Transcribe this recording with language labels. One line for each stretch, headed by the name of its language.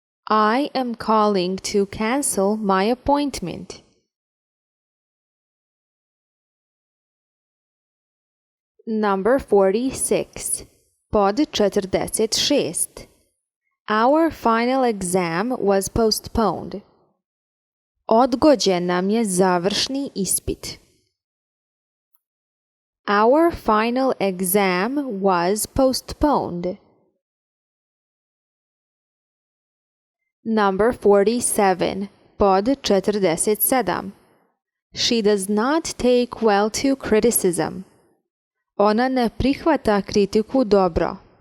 English: I am calling to cancel my appointment. Number 46, pod 46. Our final exam was postponed.
Bosnian: Odgođen nam je završni ispit.
English: Our final exam was postponed. Number 47, pod 47. She does not take well to criticism.
Bosnian: Ona ne prihvata kritiku dobro.